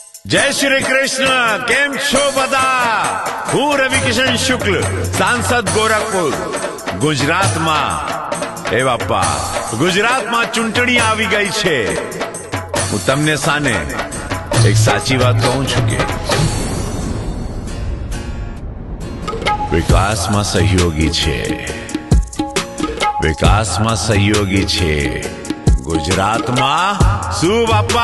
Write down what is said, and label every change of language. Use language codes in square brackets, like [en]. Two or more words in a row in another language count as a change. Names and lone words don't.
[gu] જય શ્રી કૃષ્ણ। કેમ છો બધા? [hi] हूँ रवि किशन शुक्ल, सांसद गोरखपुर गुजरात में। [gu] એ બાપા, [hi] गुजरात में [gu] चूंटणी આવી ગઈ છે। હું તમને સાને એક સાચી વાત કહું છું કે વિકાસમાં સહયોગી છે, વિકાસમાં સહયોગી છે। ગુજરાતમાં શું બાપા?